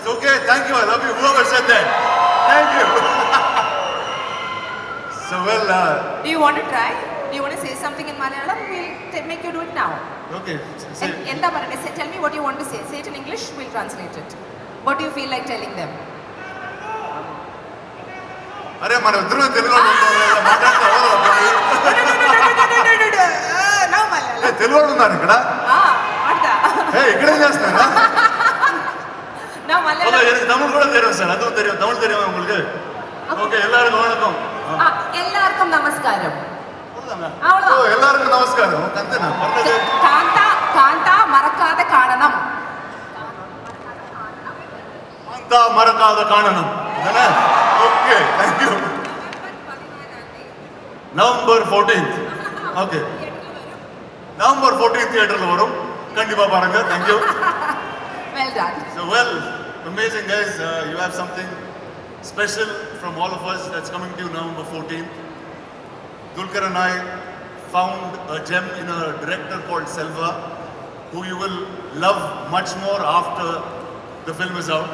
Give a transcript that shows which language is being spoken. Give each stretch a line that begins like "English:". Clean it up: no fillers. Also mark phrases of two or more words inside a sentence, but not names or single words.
English: It's okay. Thank you. I love you. Whoever said that. Thank you. So, well... do you want to try? Do you want to say something in Malayalam? We'll make you do it now. Okay. Tell me what you want to say. Say it in English. We'll translate it. What do you feel like telling them?
Telugu: అరే మన ఇద్దరు తెలుగులో తెలుగు ఉన్నారు ఇక్కడ ఇక్కడేం చేస్తారా
Tamil: தமிழ் கூட தெரியும் சார், அதுவும் தெரியும். தமிழ் தெரியும் உங்களுக்கு? ஓகே, எல்லாருக்கும் வணக்கம். எல்லாருக்கும் நமஸ்காரம். எல்லாருக்கும் நமஸ்காரம்.
Telugu: అంతేనా?
Malayalam: കാന്താ മറക്കാത്ത കാണണം. കാന്താ മറക്കാത്ത കാണണം.
English: okay, thank you. November 14th.
Tamil: ఓకే, November 14th தியேட்டர்ல வரும். கண்டிப்பா பாருங்க.
English: Thank you. Well done. So amazing guys. You have something special from all of us that's coming to you November 14th. Dulquer and I found a gem in a director called Selva, who you will love much more after the film is out.